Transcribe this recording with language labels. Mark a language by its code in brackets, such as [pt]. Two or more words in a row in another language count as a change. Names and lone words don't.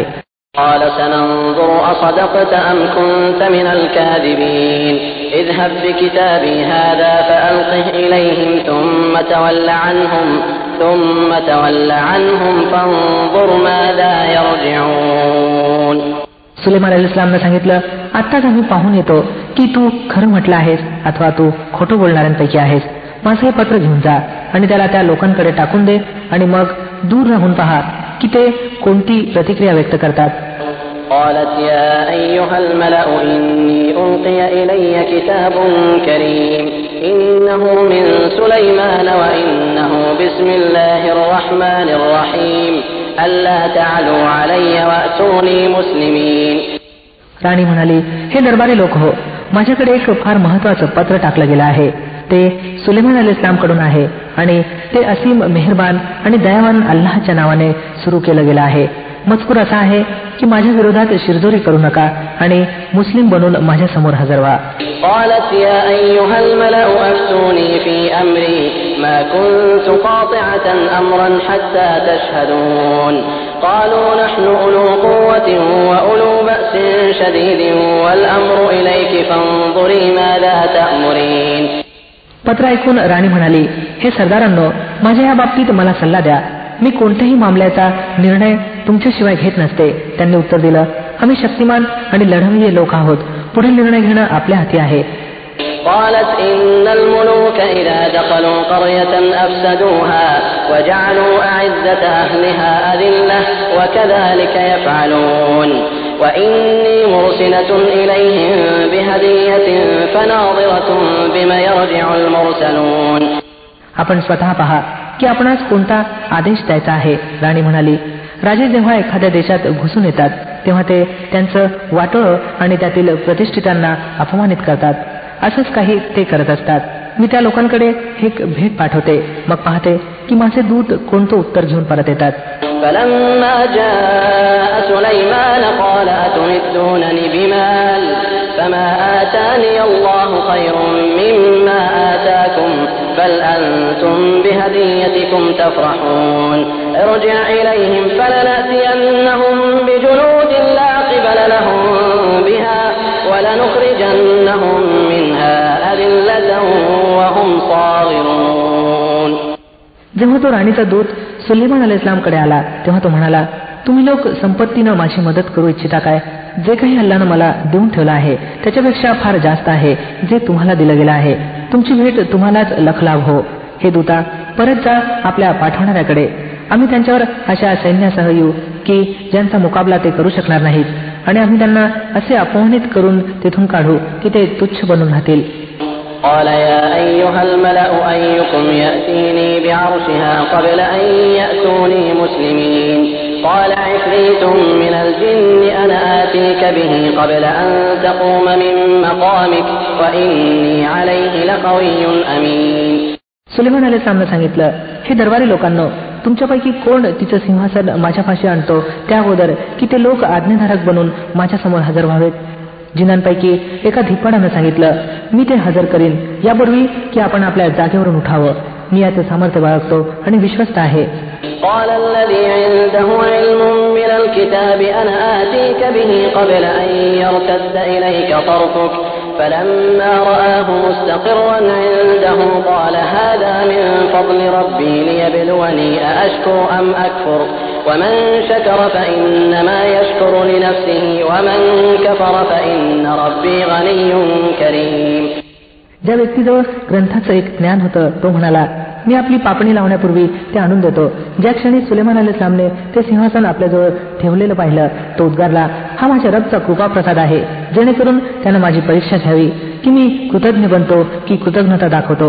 [ar] قال سننظر أصدقت أم كنت من الكاذبين اذهب بكتابي هذا فألقه إليهم ثم تول عنهم فانظر ماذا يرجعون. [mr] सुलेमान अलैहिस्सलामने सांगितलं, आत्ताच आम्ही पाहून येतो की तू खरं म्हटलं आहेस अथवा तू खोटं बोलणाऱ्यांपैकी आहेस. माझं हे पत्र घेऊन जा आणि त्याला त्या लोकांकडे टाकून दे आणि मग दूर राहून पहा की ते कोणती प्रतिक्रिया व्यक्त करतात. [ar] قالت يا أيها الملأ إني ألقي إلي كتاب كريم إنه من سليمان وإنه بسم الله الرحمن الرحيم ألا تعلوا علي وأتوني مسلمين. [mr] राणी म्हणाली, हे दरबारी लोक हो, माझ्याकडे एक फार महत्वाचं पत्र टाकलं गेलं आहे. ते सुलेमान अलैहिस्सलाम कडून आहे आणि ते असीम मेहरबान आणि दयावान अल्लाहच्या नावाने सुरू केलं गेलं आहे. मजकूर असा आहे की माझ्या विरोधात शिरजोरी करू नका आणि मुस्लिम बनून माझ्या समोर हजर व्हा. [ar] قالت يا أيها الملأ أفتوني في أمري ما كنت قاطعة أمرا حتى تشهدون قالوا نحن أولو قوة وأولو بأس شديد والأمر إليك فانظري ماذا تأمرين. [mr] पत्र ऐकून राणी म्हणाली, हे सरदारांनो, माझ्या या बाबतीत मला सल्ला द्या. मी कोणत्याही मामल्याचा निर्णय तुमच्याशिवाय घेत नसते. त्यांनी उत्तर दिलं, आम्ही शक्तिमान आणि लढवय्ये लोक आहोत. पुढील निर्णय घेणं आपल्या हाती आहे. [ar] قالت إن الملوك إذا دخلوا قرية أفسدوها وجعلوا أعزة أهلها أذلة وكذلك يفعلون وإني مرسلة إليهم بهدية فناظرة بما يرجع المرسلون. [mr] आपण स्वतः पहा की आपणास कोणता आदेश द्यायचा आहे. राणी म्हणाली, राजे जेव्हा एखाद्या देशात घुसून येतात तेव्हा ते त्यांचं वाटोळं आणि त्यातील प्रतिष्ठितांना अपमानित करतात. असंच काही ते करत असतात. मी त्या लोकांकडे एक भेट पाठवते, मग पाहते की माझे दूत कोणतं उत्तर घेऊन परत येतात. [ar] فلما جاء سليمان قال أتمدونني بمال فما آتاني الله خير مما آتاكم بل أنتم بهديتكم تفرحون ارجع إليهم فلنأتينهم بجنود لا قبل لهم بها ولنخرجنهم منها أذلة وهم صاغرون. [mr] जेव्हा तो राणीचा दूत सुलेमान अलैहिस्सलाम कडे आला तेव्हा तो म्हणाला, तुम्ही लोक संपत्तीनं माझी मदत करू इच्छिता काय? जे काही अल्लाहनं मला देऊन ठेवलं आहे त्याच्यापेक्षा फार जास्त आहे जे तुम्हाला दिलं गेलं आहे. तुमची भेट तुम्हालाच लखलाभ हो. हे दूता, परत जा आपल्या पाठवणाऱ्याकडे. आम्ही त्यांच्यावर अशा सैन्यासह येऊ की ज्यांचा मुकाबला ते करू शकणार नाहीत आणि आम्ही त्यांना असे अपमानित करून तिथून काढू की ते तुच्छ बनून राहतील. [ar] قال يا أيها الملأ أيكم يأتيني بعرشها قبل أن يأتوني مسلمين قال عفريت من الجن أنا آتيك به قبل أن تقوم من مقامك وإني عليه لقوي أمين. [mr] सुलेमान अलैहिस्सलामने सांगितलं, हे दरबारी लोकांनो, तुमच्यापैकी कोण तिचं सिंहासन माझ्यापाशी आणतो त्या अगोदर की ते लोक आज्ञाधारक बनून माझ्या समोर हजर व्हावेत. जिनांपैकी एका धिप्पाडानं सांगितलं, मी ते हजर करीन यापूर्वी की आपण आपल्या जागेवरून उठावं. मी याचं सामर्थ्य बाळगतो आणि विश्वस्त आहे. [ar] قال الذي عنده علم من الكتاب أنا آتيك به قبل أن يرتد إليك طرفك فلما رآه مستقرا عنده قال هذا من فضل ربي ليبلوني أأشكر أم أكفر ومن شكر فإنما يشكر لنفسه ومن كفر فإن ربي غني كريم. [mr] ज्या व्यक्तीजवळ ग्रंथाचं एक ज्ञान होतं तो म्हणाला, मी आपली पापणी लावण्यापूर्वी ते आणून देतो. ज्या क्षणी सुलेमान अलैहिस्सलामने ते सिंहासन आपल्याजवळ ठेवलेलं पाहिलं तो उद्गारला, हा माझ्या रबचा कृपाप्रसाद आहे, जेणेकरून त्यानं माझी परीक्षा घ्यावी की मी कृतज्ञ बनतो की कृतज्ञता दाखवतो.